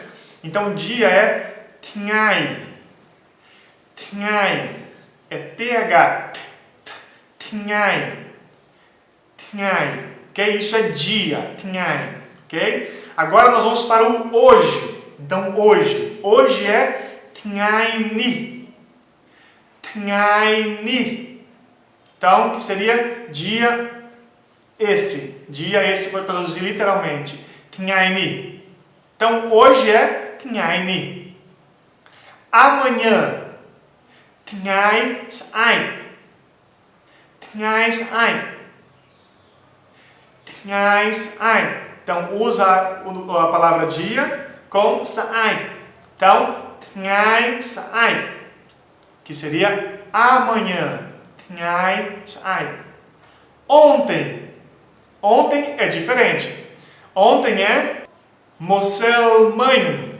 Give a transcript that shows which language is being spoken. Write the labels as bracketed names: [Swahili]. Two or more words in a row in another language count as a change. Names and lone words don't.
[Portuguese] Então dia é tngai. Tngai é TH. [Khmer] ថ្ងៃ ថ្ងៃ. Ok? [Portuguese] Isso é dia. Tngai. Ok? Agora nós vamos para o hoje. Então, hoje. Hoje é [Khmer] ថ្ងៃនេះ. ថ្ងៃនេះ. [Portuguese] Então, que seria dia esse. Dia esse, vou traduzir literalmente. [Khmer] ថ្ងៃនេះ. [Portuguese] Então, hoje é [Khmer] ថ្ងៃនេះ. Amanhã. ថ្ងៃស្អែក. ថ្ងៃស្អែក ថ្ងៃស្អែក. [Portuguese] Então, usa a palavra dia com sai. Então, [Khmer] ថ្ងៃស្អែក, [Portuguese] que seria amanhã. [Khmer] ថ្ងៃស្អែក. Ontem. [Portuguese] Ontem é diferente. Ontem é [Khmer] ម្សិលមិញ.